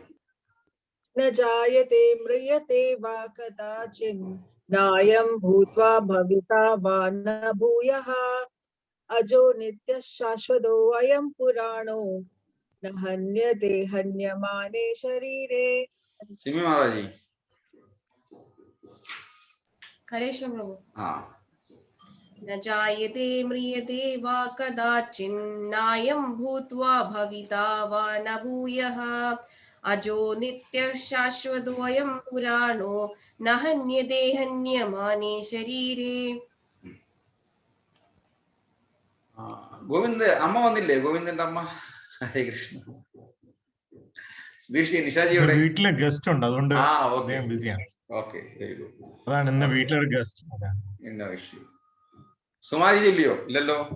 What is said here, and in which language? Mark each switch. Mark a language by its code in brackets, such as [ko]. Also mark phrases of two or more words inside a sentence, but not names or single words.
[sa] ന ജായതേ മ്രിയതേ വാ കദാചിത് നായം ഭൂത്വാ ഭവിതാ വാ ന ഭൂയഃ അജോ നിത്യശാശ്വതോ അയം പുരാണോ ന ഹന്യതേ ഹന്യമാനേ ശരീരേ. [ml] സിമി മാതാജി. ഹരേശ്വര പ്രഭു. ആ [sa] न जायते म्रियते वा कदाचिन् नायं भूत्वा भविता वा न भूयः अजो नित्यः शाश्वतोऽयं पुराणो न हन्यते हन्यमाने शरीरे. [ml] ഗോവിന്ദ് അമ്മ വന്നില്ലേ? ഗോവിന്ദന്റെ അമ്മ. ഹരേ കൃഷ്ണ. സുധീഷ് നിഷാജിയോടെ വീട്ടിലെ ഗസ്റ്റ് ഉണ്ട്, അതുകൊണ്ട് അദ്ദേഹം ബിസിയാണ്. [en] Okay, very good. [ml] അതാണ് ഇന്ന് വീട്ടിലൊരു ഗസ്റ്റ്. എന്നാ വിഷയം? സുമാരി ഇല്ലയോ? ഇല്ലല്ലോ.